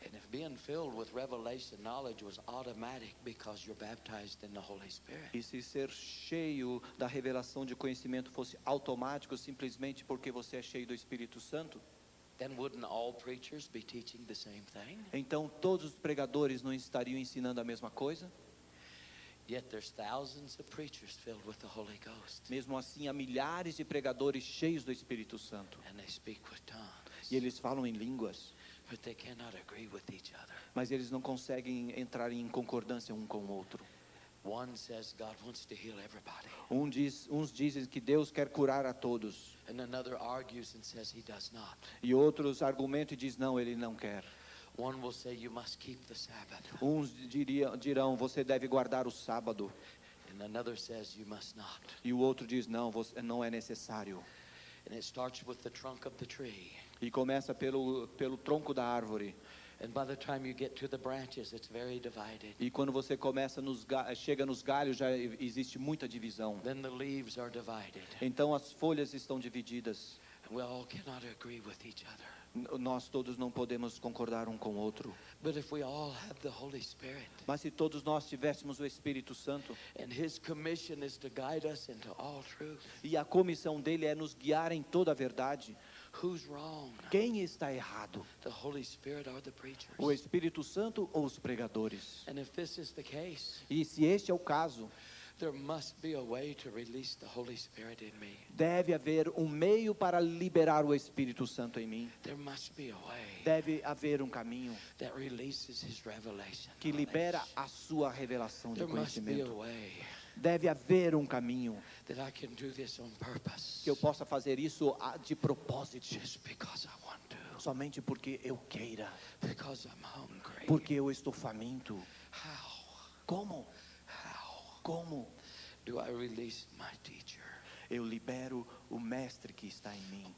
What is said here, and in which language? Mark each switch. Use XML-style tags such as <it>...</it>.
<en>being filled with revelation knowledge was automatic because you're baptized in the Holy Spirit.</en> <pt>E se ser cheio da revelação de conhecimento fosse automático simplesmente porque você é cheio do Espírito Santo,</pt> <en>Then wouldn't all preachers be teaching the same thing?</en> <pt>então todos os pregadores não estariam ensinando a mesma coisa?</pt> <en>Yet there's thousands of preachers filled with the Holy Ghost,</en> <pt>Mesmo assim, há milhares de pregadores cheios do Espírito Santo.</pt> <en>and they speak with tongues,</en> <pt>E eles falam em línguas,</pt> <en>but they cannot agree with each other.</en> <pt>mas eles não conseguem entrar em concordância um com o outro.</pt> <en>One says God wants to heal everybody,</en> <pt>Uns dizem que Deus quer curar a todos,</pt> <en>and another argues and says he does not.</en> <pt>e outros argumentam e dizem não, ele não quer.</pt> <en>One will say you must keep the Sabbath,</en> <pt>Uns dirão, você deve guardar o sábado,</pt> <en>and another says you must not.</en> <pt>e o outro diz não, não é necessário.</pt> <en>And it starts with the trunk of the tree,</en> <pt>E começa pelo tronco da árvore,</pt> <en>and by the time you get to the branches, it's very divided.</en> <pt>e quando você começa chega nos galhos já existe muita divisão.</pt> <en>Then the leaves are divided,</en> <pt>Então as folhas estão divididas.</pt> <en>and we all cannot agree with each other.</en> <pt>Nós todos não podemos concordar um com o outro.</pt> <en>But if we all have the Holy Spirit,</en> <pt>Mas se todos nós tivéssemos o Espírito Santo,</pt> <en>and His commission is to guide us into all truth,</en> <pt>e a comissão dele é nos guiar em toda a verdade,</pt> <en>who's wrong?</en> <pt>quem está errado?</pt> <en>The Holy Spirit or the preachers?</en> <pt>O Espírito Santo ou os pregadores?</pt> <en>And if this is the case,</en> <pt>E se este é o caso,</pt> <en>there must be a way to release the Holy Spirit in me.</en> <pt>deve haver um meio para liberar o Espírito Santo em mim.</pt> <en>There must be a way</en> <pt>Deve haver um caminho</pt> <en>that releases His revelation.</en> <pt>que libera</pt> <en>knowledge.</en> <pt>a sua revelação de</pt> <en>There must be a</en> <pt>conhecimento.</pt> <en>way</en> <pt>Deve haver um caminho</pt> <en>that I can do this on purpose,</en> <pt>que eu possa fazer isso de propósito,</pt> <en>just because I want to,</en> <pt>somente porque eu queira,</pt> <en>because I'm hungry.</en> <pt>porque eu estou faminto.</pt> <en>How?</en> <pt>Como?</pt> <en>How</en> <pt>Como?</pt> <en>do I release my teacher</en> <pt>Eu libero o mestre que está em mim,</pt>